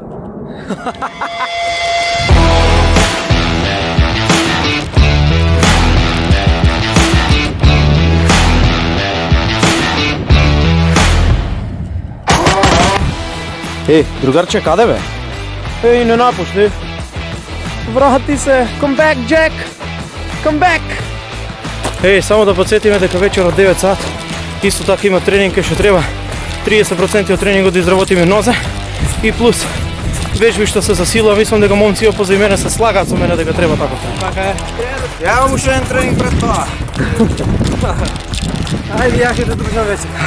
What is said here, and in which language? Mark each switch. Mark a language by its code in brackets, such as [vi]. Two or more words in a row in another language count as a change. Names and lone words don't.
[mk] Другарче, каде бе? Не напушти. Врати се, [en] come back, Jack! Come back! [mk] Само да подсетиме дека вечер од 9 сат исто така има тренинг кај што треба 30% од тренингот да изработиме нозе и плюс вежби што се за сила. Мислам дека момци позади мене се слагаат со мене дека треба така. Така е. Ја имам уште еден тренинг пред тоа. Ајде, ја ќе те дружам вече.